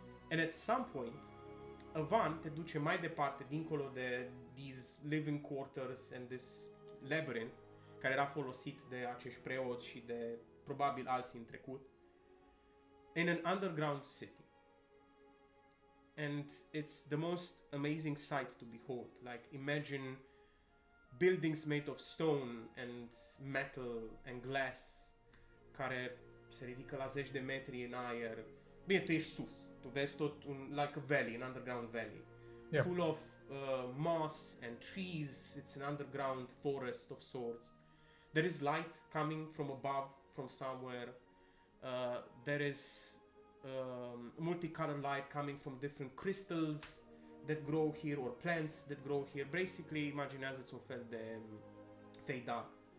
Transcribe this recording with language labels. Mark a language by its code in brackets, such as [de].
[en] And at some point, [ro] Avan te duce mai departe, dincolo de [en] these living quarters and this labyrinth, [ro] care era folosit de acești preoți și de probabil alții în trecut, [en] in an underground city. And it's the most amazing sight to behold. Like, imagine buildings made of stone and metal and glass [ro] care se ridică la zeci de metri în aer. Bine, tu ești sus. Tu vezi tot [en] like a valley, an underground valley. Yeah. Full of moss and trees. It's an underground forest of sorts. There is light coming from above, from somewhere. There is multicolored light coming from different crystals that grow here or plants that grow here. [ro] Basically, imaginează-ți un fel de Fey Dark.